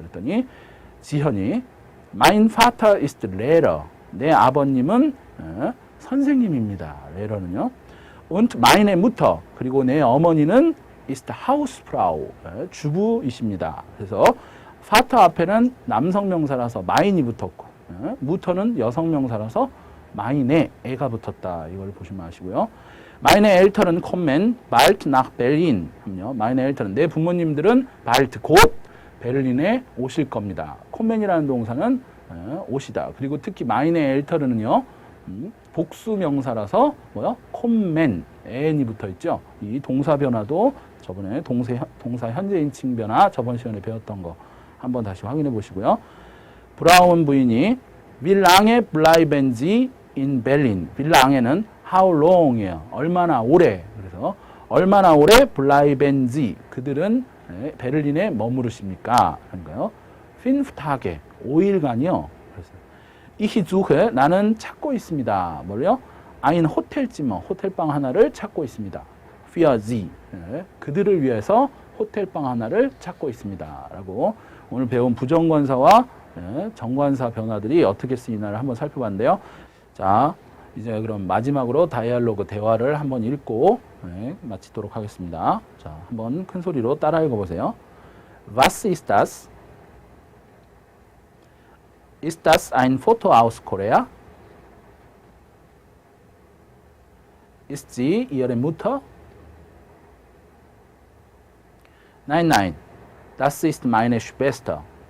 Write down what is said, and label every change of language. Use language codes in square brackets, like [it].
[ko] 그랬더니 지현이 [de] mein Vater ist Lehrer, [ko] 내 아버님은 선생님입니다. Lehrer는요. [de] Und meine Mutter, [ko] 그리고 내 어머니는 [de] ist Hausfrau. [ko] 주부이십니다. 그래서 Vater 앞에는 남성명사라서 mein이 붙었고, Mutter는 여성명사라서 meine, 애가 붙었다. 이걸 보시면 아시고요. [de] Meine Eltern kommen bald nach Berlin. Meine Eltern, [ko] 내 부모님들은 bald, 곧 베를린에 오실 겁니다. kommen이라는 동사는 오시다. 그리고 특히 meine Eltern은요, 복수 명사라서 뭐요? kommen, n이 붙어 있죠. 이 동사 변화도 저번에 동사 현재인칭 변화 저번 시간에 배웠던 거 한번 다시 확인해 보시고요. 브라운 부인이 [de] Wie lange bleiben Sie in Berlin? [ko] Wie lange는 [en] how long [ko] 이에요. 얼마나 오래. 그래서 얼마나 오래 [de] bleiben Sie? [ko] 그들은 베를린에 머무르십니까? 그런가요? 5 Tage, 5일간이요. 그래서 [de] Ich suche, [ko] 나는 찾고 있습니다. 뭘요? [de] Ein Hotelzimmer, [ko] 호텔방 하나를 찾고 있습니다. [de] Für Sie, [ko] 그들을 위해서 호텔방 하나를 찾고 있습니다. 라고 오늘 배운 부정관사와 정관사 변화들이 어떻게 쓰이나를 한번 살펴봤는데요. 자, 이제 그럼 마지막으로 다이얼로그 대화를 한번 읽고 마치도록 하겠습니다. 자, 한번 큰 소리로 따라 읽어보세요. [de] Was ist das? Ist das ein Foto aus Korea? Ist sie Ihre Mutter? Nein, nein, das ist meine Schwester.